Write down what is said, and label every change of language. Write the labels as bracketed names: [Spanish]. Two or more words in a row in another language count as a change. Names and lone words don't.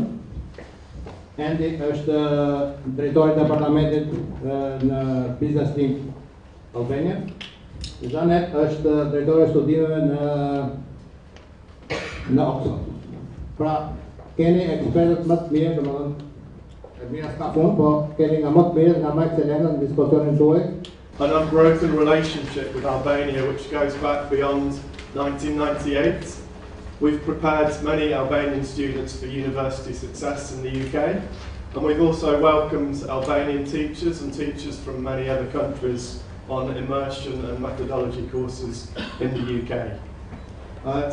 [Albanian] Andy është drejtori i departamentit në Business Link Albania. Janet është drejtori i studimeve në Oxford. Pra, keni ekspertët më të mirë, domethënë mira s'ka punë, po keni nga më të mirë, nga më ekselentët në diskusionin tuaj. [English] An unbroken relationship with Albania which goes back beyond 1998. We've prepared many Albanian students for university success in the UK, and we've also welcomed Albanian teachers and teachers from many other countries on immersion and methodology courses in the UK.